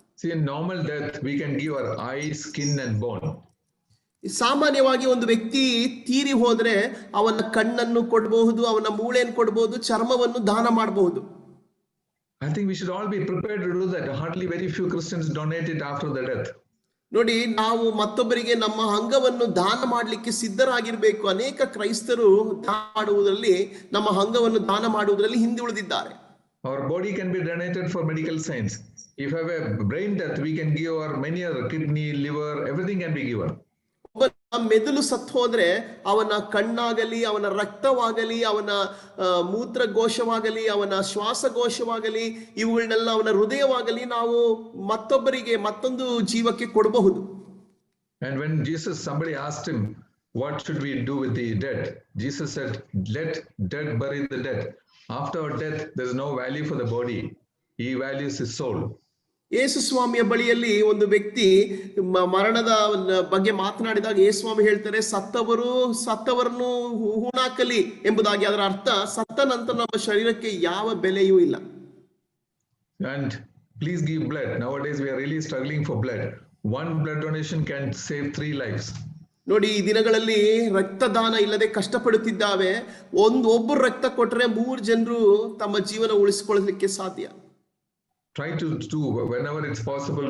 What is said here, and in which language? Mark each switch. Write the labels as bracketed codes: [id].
[en] See, in normal death, we can give our eye, skin and bone. [kn] ಸಾಮಾನ್ಯವಾಗಿ ಒಂದು ವ್ಯಕ್ತಿ ತೀರಿ ಹೋದ್ರೆ ಅವನ ಕಣ್ಣನ್ನು ಕೊಡಬಹುದು, ಅವನ ಮೂಳೆಯನ್ನು ಕೊಡಬಹುದು, ಚರ್ಮವನ್ನು ದಾನ ಮಾಡಬಹುದು. [en] I think we should all be prepared to do that. Hardly very few Christians donate it after the death. [kn] ನೋಡಿ, ನಾವು ಮತ್ತೊಬ್ಬರಿಗೆ ನಮ್ಮ ಅಂಗವನ್ನು ದಾನ ಮಾಡಲಿಕ್ಕೆ ಸಿದ್ಧರಾಗಿರ್ಬೇಕು. ಅನೇಕ ಕ್ರೈಸ್ತರು ದಾನ ಮಾಡುವುದರಲ್ಲಿ, ನಮ್ಮ ಅಂಗವನ್ನು ದಾನ ಮಾಡುವುದರಲ್ಲಿ ಹಿಂದೆ ಉಳಿದಿದ್ದಾರೆ. [en] Our body can be donated for medical science. If I have a brain death, we can give our many other kidney, liver, everything can be given. [kn] ಮೆದುಳು ಸತ್ತು ಹೋದ್ರೆ ಅವನ ಕಣ್ಣಾಗಲಿ, ಅವನ ರಕ್ತವಾಗಲಿ, ಅವನ ಮೂತ್ರಕೋಶವಾಗಲಿ, ಅವನ ಶ್ವಾಸಕೋಶವಾಗಲಿ, ಇವುಗಳನ್ನೆಲ್ಲ, ಅವನ ಹೃದಯವಾಗಲಿ ನಾವು ಮತ್ತೊಬ್ಬರಿಗೆ, ಮತ್ತೊಂದು ಜೀವಕ್ಕೆ ಕೊಡಬಹುದು. [en] And when somebody asked him, what should we do with the dead? Jesus said, let dead bury the dead. After our death, there is no value for the body. He values his soul. [kn] ಯೇಸು ಸ್ವಾಮಿಯ ಬಳಿಯಲ್ಲಿ ಒಂದು ವ್ಯಕ್ತಿ ಮರಣದ ಬಗ್ಗೆ ಮಾತನಾಡಿದಾಗ ಯೇಸು ಸ್ವಾಮಿ ಹೇಳ್ತಾರೆ, ಸತ್ತವರನ್ನು ಹೂಣಾಕಲಿ ಎಂಬುದಾಗಿ. ಅದರ ಅರ್ಥ, ಸತ್ತ ನಂತರ ನಮ್ಮ ಶರೀರಕ್ಕೆ ಯಾವ ಬೆಲೆಯೂ ಇಲ್ಲ. [en] And please give blood. Nowadays we are really struggling for blood. One blood donation can save 3 lives. [kn] ನೋಡಿ, ಈ ದಿನಗಳಲ್ಲಿ ರಕ್ತದಾನ ಇಲ್ಲದೆ ಕಷ್ಟಪಡುತ್ತಿದ್ದಾವೆ. ಒಬ್ಬರು ರಕ್ತ ಕೊಟ್ಟರೆ 3 ಜನರು ತಮ್ಮ ಜೀವನ ಉಳಿಸಿಕೊಳ್ಳಲಿಕ್ಕೆ ಸಾಧ್ಯ. [en] Try to do whenever it's possible.